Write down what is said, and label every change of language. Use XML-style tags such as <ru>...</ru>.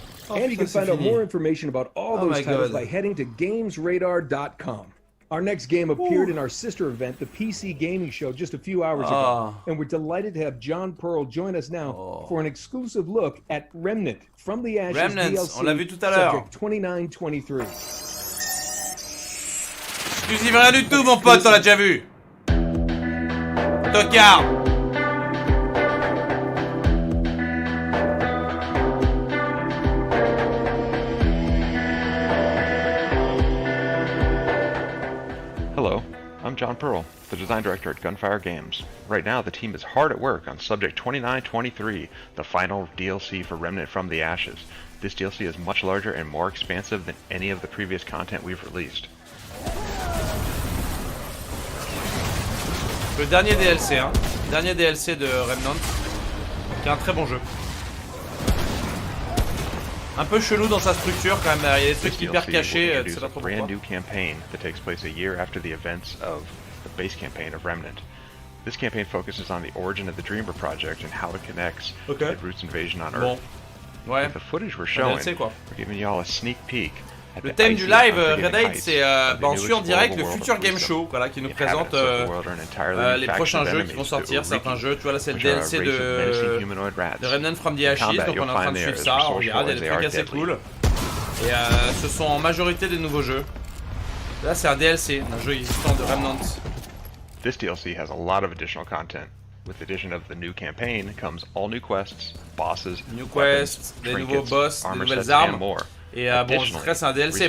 <en>And you can find out more information about all those titles by heading to gamesradar.com. Our next game appeared in our sister event, the PC Gaming Show, just a few hours ago. And we're delighted to have John Pearl join us now for an exclusive look at Remnant from the Ashes DLC,</en> <fr>on l'a vu tout à l'heure.</fr> <en>subject 2923.</en> <fr>Exclusif rien du tout, mon pote, on l'a déjà vu. Tocard.</fr> <en>Hello, I'm John Pearl, the design director at Gunfire Games. Right now, the team is hard at work on Subject 2923, the final DLC for Remnant from the Ashes. This DLC is much larger and more expansive than any of the previous content we've released.</en> <fr>Le dernier DLC, hein. Dernier DLC de Remnant, qui est un très bon jeu. Un peu chelou dans sa structure quand même, il y a des trucs hyper cachés, tu sais pas trop pourquoi.</fr> <en>Brand new campaign that takes place a year after the events of the base campaign of Remnant. This campaign focuses on the origin of the Dreamer project and how it connects to the Roots invasion on Earth.</en> <fr>Bon. Ouais.</fr> <en>With the footage we're showing,</en> <fr>DLC, quoi.</fr> <en>we're giving y'all a sneak peek.</en> <fr>Le thème du live, Red 8, c'est on suit en direct le Future Game Show, voilà, qui nous présente les prochains jeux qui vont sortir, certains jeux. Tu vois là c'est le DLC de Remnant from the Ashes, donc on est en train de suivre ça, on regarde, il y a des trucs assez cool. Et ce sont en majorité des nouveaux jeux. Là c'est un DLC, un jeu existant de Remnant.</fr> <en>This DLC has a lot of additional content. With the addition of the new campaign comes all new quests, bosses,</en> <fr>des nouveaux boss, des nouvelles armes. Et bon, c'est un DLC.</fr>